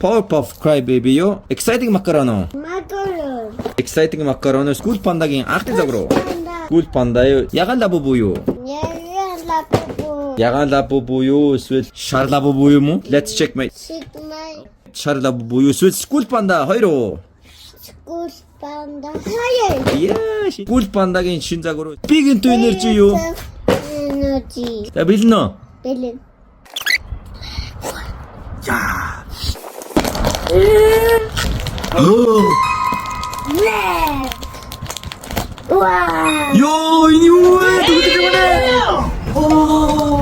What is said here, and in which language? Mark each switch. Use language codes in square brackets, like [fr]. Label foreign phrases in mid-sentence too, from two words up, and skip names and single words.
[mn] Powerpuff Crybaby юу? Exciting Macaron. Macaron. Exciting Macaron School Panda-гийн анхны загвар. Panda. School Panda юу? Ягаан лабубу юу? Ягаан лабубу. Ягаан лабубу юу? Эсвэл шар лабубу юм уу? [en] Let's check my [mn] Sigma. шар лабубу юу? Эсвэл School Panda хоёр уу? School panda. Higher. Яа, School Panda-гийн шин загвар. Big into energy юу? Energy. За бэлэн үү? Billion. Яа. Red. Wow. Йоо, энэ юу вэ? Тэгдэг юм байна.